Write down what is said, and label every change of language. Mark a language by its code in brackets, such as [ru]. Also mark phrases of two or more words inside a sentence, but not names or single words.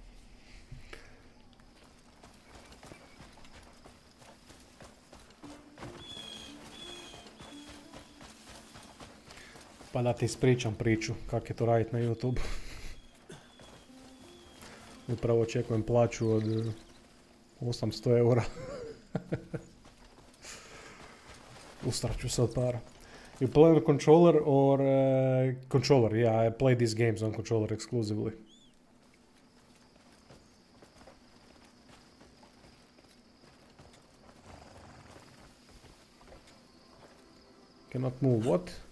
[hr] Pa da ti ispričam priču kako je to raditi na YouTube. Upravo očekujem plaću od 800 eura. Ustraću se od para. [en] You play on controller or controller? Yeah, I play these games on controller exclusively. Cannot move. What?